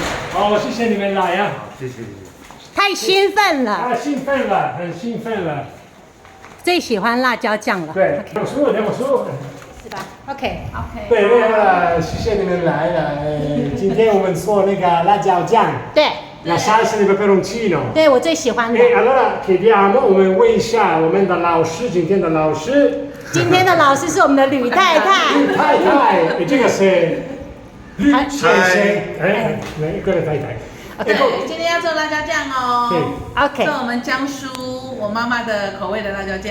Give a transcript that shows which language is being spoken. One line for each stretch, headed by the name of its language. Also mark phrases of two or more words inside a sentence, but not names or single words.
Chinese: 好，谢谢你们来啊。谢谢。太兴奋了。很兴奋了。最喜欢辣椒酱了。对，我说。是吧 ？OK。对，谢谢你们来了。今天我们做那个辣椒酱。对。
Italian: La salsa di peperoncino。
Chinese: 对，我最喜欢的。
Italian: allora chiediamo，
Chinese: 我们问一下我们的老师，今天的老师。今天的老师是我们的吕太太。吕太太，这个是吕先生。各位太太。对，今天要做辣椒酱哦。 OK。做我们江苏我妈妈的口味的辣椒酱。